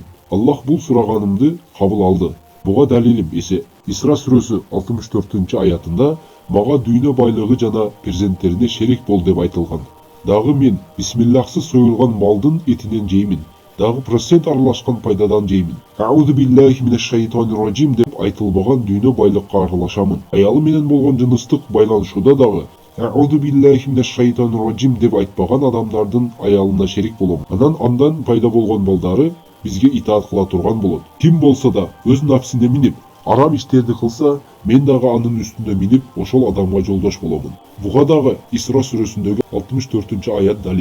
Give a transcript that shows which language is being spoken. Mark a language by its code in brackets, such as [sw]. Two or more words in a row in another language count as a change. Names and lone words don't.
[ky] Аллах бул сураганымды кабыл алды. Буга далилим эсе Исра сүрөсү 64-аятында мага дүйнө байлыгы жана перзенттерине шерик бол деп айтылган. Дагы мен бисмиллахсыз союлган малдын этинен жеймин. Дагы процент аралашкан пайдадан жеймин. [ar] أعوذ بالله من الشيطان الرجيم [ky] деп айтылбаган дүйнө байлыкка аралашамын. Аялы менен болгон жыныстык байланышууда дагы [ar] أعوذ بالله من الشيطان الرجيم [ky] деп айтпаган адамдардын аялына шерик болом. Андан пайда болгон балдары бизге итаат кыла турган болот. Ким болсо да өз нафсине минип арам иштерди кылса, мен дагы анын үстүнө минип ошол адамга жолдош боломун. Буга дагы Исра сүрөсүндөгү 64-аят далил.